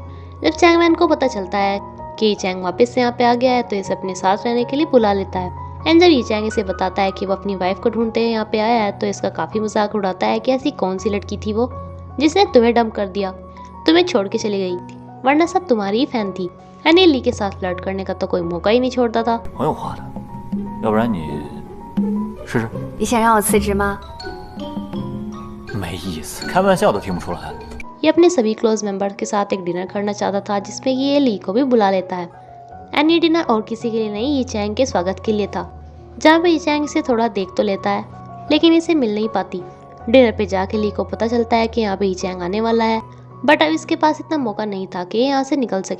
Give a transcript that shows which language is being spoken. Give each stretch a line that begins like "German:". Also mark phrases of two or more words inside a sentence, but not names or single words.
Hindi: जब चैंगमैन को पता चलता है कि ये चैंग वापस से यहाँ पे आ गया है तो इसे अपने साथ रहने के लिए बुला लेता है। एंड जब ये चैंग इसे बताता है कि वो अपनी वाइफ को ढूंढते हैं यहाँ पे आया है, तो इसका काफ़ी मजाक उड़ाता है कि ऐसी कौन सी लड़की थी वो जिसने तुम्हें डंप कर दिया, तुम्हें छोड़ के चली गई थी, वरना सब तुम्हारी ही फैन थी। एंड ये ली के साथ फ्लर्ट करने का तो कोई मौका ही नहीं छोड़ता था।
Chinese: 很有话的，要不然你试试？你想让我辞职吗？没意思，开玩笑都听不出来。
Hindi: ये अपने सभी
English: close member
Hindi: के साथ एक डिनर करना चाहता था, जिसमें ये ली को भी बुला लेता है। एंड ये डिनर और किसी के लिए नहीं, ये चैंग के स्वागत के लिए था, जहाँ पे ये चैंग इसे थोड़ा देख तो लेता है लेकिन इसे मिल नहीं पाती। डिनर पे जाके ली को पता चलता है कि यहाँ पे ये चैंग आने वाला है, बट अब इसके पास इतना मौका नहीं था कि यहाँ से निकल सके।